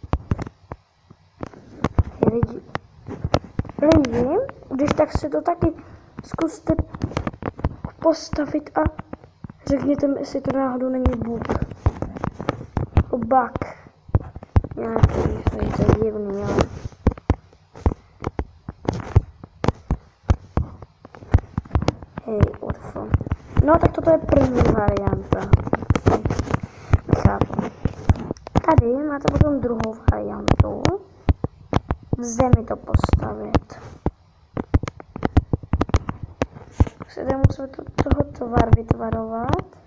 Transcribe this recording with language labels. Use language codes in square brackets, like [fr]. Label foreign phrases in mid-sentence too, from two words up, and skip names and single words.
[cs] Lidi, když tak si to taky zkuste postavit a řekněte mi, jestli to náhodou není bug. Bug. Nějaký, to je divný, ale... Hej, [en] what the fuck. [cs] No tak toto je první varianta. Chápu. Tady máte potom druhou variantu. V zemi to postavit. Se tady musíme toho tvar vytvarovat.